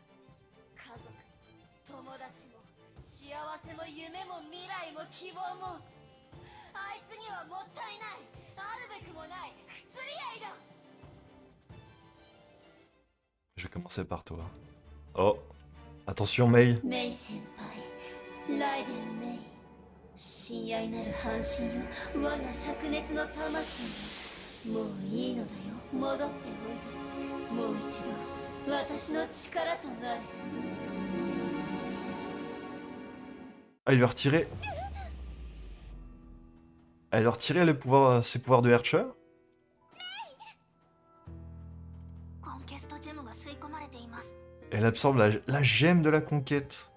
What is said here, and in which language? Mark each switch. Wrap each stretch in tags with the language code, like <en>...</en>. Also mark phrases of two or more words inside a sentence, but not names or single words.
<ja>幸せも夢も未来も希望もあいつにはもったいないあるべくもない不釣り合いだ</ja> <fr>Je vais commencer par toi. Oh, attention Mei.</fr> <ja>Mei senpai, Raiden Mei. 親愛なる半身よ我が灼熱の魂よもういいのだよ戻っておいでもう一度私の力となれ</ja> <fr>Ah, il lui a retiré... Elle lui a retiré ses pouvoirs de Herrscher. Elle absorbe la gemme de la conquête.</fr>